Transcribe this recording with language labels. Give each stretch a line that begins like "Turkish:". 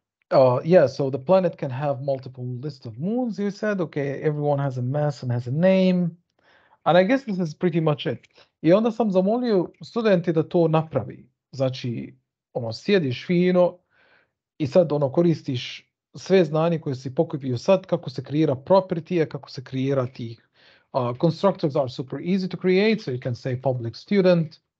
English: So the planet can have multiple lists of moons. You said, okay, everyone has a mass and has a name. And I guess this is pretty much it.
Bosnian: I onda sam zamolio studenti da to napravi. Znači, sjediš fino i sad koristiš sve znanje koje si pokupio sad, kako se kreira property, kako se kreira tih.
English: Constructors are super easy to create, so you can say public student.